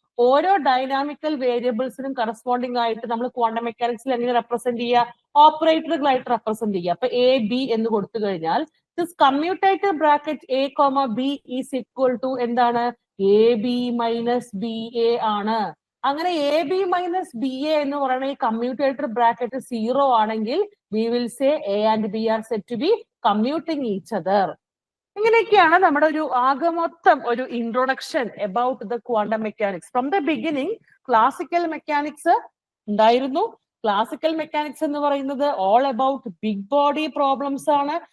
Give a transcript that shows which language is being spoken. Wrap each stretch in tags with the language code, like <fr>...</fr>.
<ml>ഓരോ dynamical വേരിയബിൾസിനും corresponding ആയിട്ട് നമ്മൾ ക്വാണ്ടം മെക്കാനിക്സിൽ എങ്ങനെ റെപ്രസെന്റ് ചെയ്യുക, ഓപ്പറേറ്ററുകളായിട്ട് റെപ്രസെന്റ് ചെയ്യുക. അപ്പൊ AB എന്ന് കൊടുത്തു കഴിഞ്ഞാൽ</ml> <en>This commutator bracket A, B is equal to എന്താണ്, AB minus BA ആണ്.</en> <ml>അങ്ങനെ AB മൈനസ് BA എന്ന് പറയുന്ന ഈ കമ്മ്യൂട്ടേറ്റർ ബ്രാക്കറ്റ് 0 ആണെങ്കിൽ</ml> <en>we will say A and B are said to be commuting each other.</en> <ml>ഇങ്ങനെയൊക്കെയാണ് നമ്മുടെ ഒരു ആകമൊത്തം ഒരു</ml> <en>Introduction about the quantum mechanics. From the beginning classical mechanics ഉണ്ടായിരുന്നു. Classical mechanics</en> <ml>എന്ന് പറയുന്നത്</ml> <en>All about big body problems ആണ്.</en>